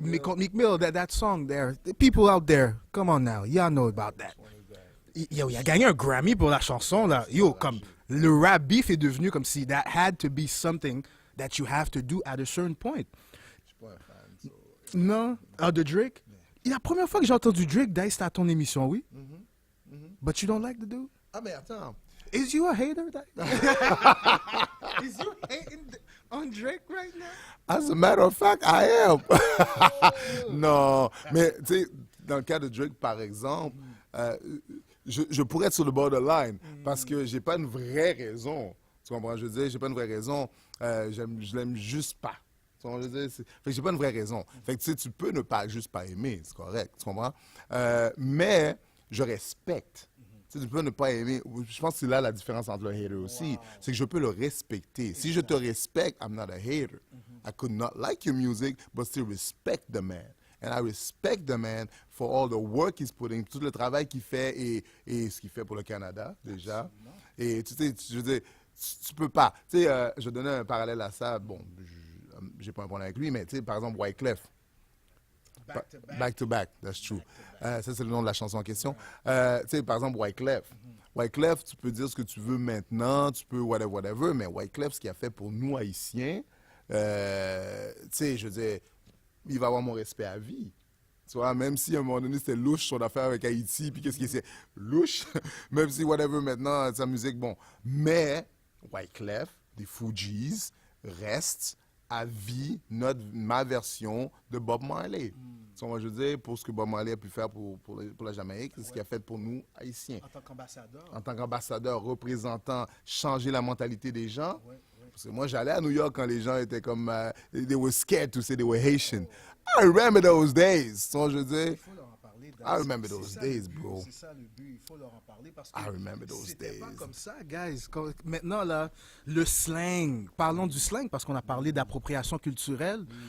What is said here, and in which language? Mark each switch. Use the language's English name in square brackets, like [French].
[French] Mais contre [English] Meek Mill, that song there. The people out there, come on now, y'all know about that. [French] Yo, il a gagné un Grammy pour la chanson, là. [English] Yo, [French] comme, le rap beef est devenu comme si [English] that had to be something that you have to do at a certain point. [French] Je suis pas un fan. [English] So... [French] Non? Ah, de Drake? La première fois que j'ai entendu Drake, Dice, c'était à ton émission, oui? [English] But you don't like the dude? [French] Ah, mais attends. [English] Is you a hater? Is you hating on Drake right now? As a matter of fact, I am. [French] Non, mais tu sais, dans le cas de Drake, par exemple, je pourrais être sur le borderline parce que j'ai pas une vraie raison. Tu comprends? Je veux dire, j'ai pas une vraie raison. Je l'aime juste pas. Tu comprends? Je veux dire, fait que j'ai pas une vraie raison. Fait que tu sais, tu peux ne pas juste pas aimer, c'est correct. Tu comprends? Mais je respecte. Tu sais, tu peux ne pas aimer. Je pense que c'est là la différence entre le hater aussi. C'est que je peux le respecter. Si je te respecte, [English] I'm not a hater. I could not like your music, but still respect the man. And I respect the man for all the work he's putting, [French] tout le travail qu'il fait et ce qu'il fait pour le Canada, déjà. Et tu sais, je veux dire, tu peux pas. Tu sais, je donnais un parallèle à ça. Bon, j'ai pas un problème avec lui, mais tu sais, par exemple, Wyclef. [English] Back to back, that's true. [French] Ça, c'est le nom de la chanson en question. Tu sais, par exemple, Wyclef. Wyclef, tu peux dire ce que tu veux maintenant, tu peux whatever, mais Wyclef, ce qu'il a fait pour nous, Haïtiens, tu sais, je veux dire, il va avoir mon respect à vie. Tu vois, même si à un moment donné, c'était louche son affaire avec Haïti, puis qu'est-ce qui c'est louche, même si whatever maintenant, sa musique, bon. Mais Wyclef, des Fujis, reste à vie ma version de Bob Marley. So, moi, je veux dire, pour ce que Bob Marley a pu faire pour la Jamaïque, c'est ce qu'il a fait pour nous, Haïtiens. En tant qu'ambassadeur. En tant qu'ambassadeur, représentant, changer la mentalité des gens. Ouais. Parce que moi, j'allais à New York quand les gens étaient comme... [English] they were scared to say they were Haitian. I remember those days. So, [French] je veux dire... Il faut leur en parler. [English] I remember those days, bro. [French] C'est ça le but, il faut leur en parler parce que [English] I remember those [French] c'était pas [English] days. [French] comme ça, guys. Maintenant, là, le slang, parlons du slang parce qu'on a parlé d'appropriation culturelle.